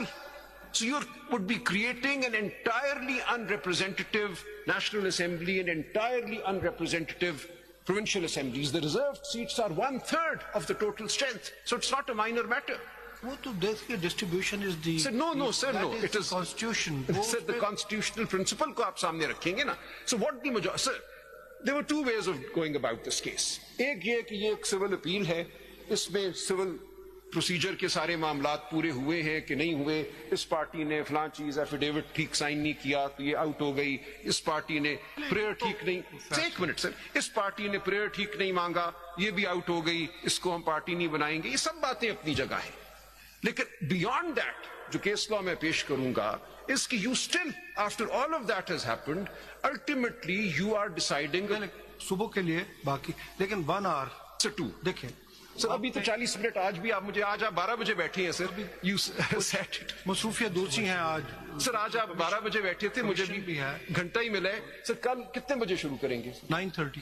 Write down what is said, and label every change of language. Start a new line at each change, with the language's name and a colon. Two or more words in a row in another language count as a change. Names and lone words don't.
English: So you would be creating an entirely unrepresentative National Assembly and entirely unrepresentative provincial assemblies. The reserved seats are 1/3 of the total strength, so it's not a minor matter. Distribution is the... Sir, no, sir, no. It is Constitution. Sir, the constitutional principle
Urdu: کو آپ سامنے رکھیں گے نا.
English: So what the majority... Sir, there were 2 ways of going about this case.
Urdu: ایک یہ کہ یہ ایک
English: civil appeal
Urdu: ہے، اس میں
English: civil procedure
Urdu: کے سارے معاملات پورے ہوئے ہیں کہ نہیں ہوئے، اس پارٹی نے فلاں چیز ایفیڈیوٹ ٹھیک سائن نہیں کیا تو یہ آؤٹ ہو گئی، اس پارٹی نے پریئر ٹھیک نہیں، ایک منٹ سر، اس پارٹی نے پریئر ٹھیک نہیں مانگا، یہ بھی آؤٹ ہو گئی، اس کو ہم پارٹی نہیں بنائیں گے، یہ سب باتیں اپنی جگہ ہے.
English: लेकिन beyond that जो case law
Urdu: میں پیش کروں گا
English: is कि you still, after all of that has happened, ultimately you are deciding
Urdu: صبح کے لیے باقی، لیکن 1 hour से 2 देखें سر، ابھی تو 40 منٹ، آج بھی آپ مجھے، آج آپ 12 بجے بیٹھے ہیں سر,
English: you set it.
Urdu: مصروفیت دوسری ہیں آج. سر آج آپ 12 بجے بیٹھے تھے، مجھے بھی گھنٹہ ہی ملا ہے. سر کل کتنے بجے شروع کریں گے? 9:30.